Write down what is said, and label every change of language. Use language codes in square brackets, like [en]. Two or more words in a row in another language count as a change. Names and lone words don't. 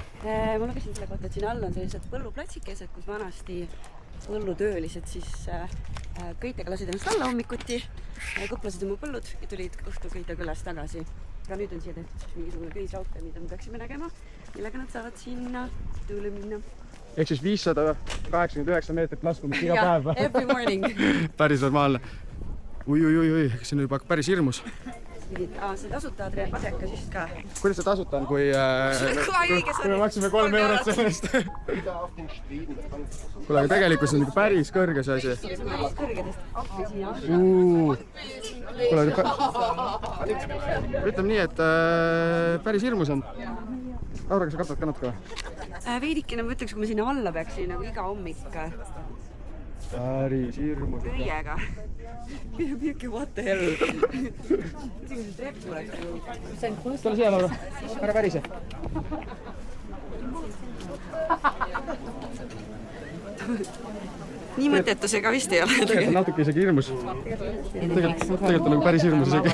[et] Ma lugesin selle kohta, et siin all on sellised põlluplatsikesed, kus vanasti põllutöölised siis kõitega lasid ennast alla hommikuti, kuplasid oma põllud ja tulid õhtul kõita külas tagasi. Aga nüüd on siia tehtud mingisugune köisraudtee, mida me peaksime nägema, millega nad saavad sinna tööle minna. Ehk siis 589 meetrit laskumist iga päev. [en] Every morning. [et] Päris normaalne. Ui, siin juba päris hirmus. See tasuta asjaka siis ka. Kuidas see tasuta on, kui me maksime 3 eurot sellest? Kuule, aga tegelikult see on päris kõrge see asi. Ütleme nii, et päris hirmus on. Laura, kas sa katad ka natuke või? Veidikene ma ütleks, kui ma sinna alla peaksin nagu iga hommik. Päris hirmus. Köiega. [en] What the hell? [et] Tule siia, Laura. Ära pärise. Nii mõttetu see ka vist ei ole. Tegelikult on natuke isegi hirmus. Tegelikult on nagu päris hirmus isegi.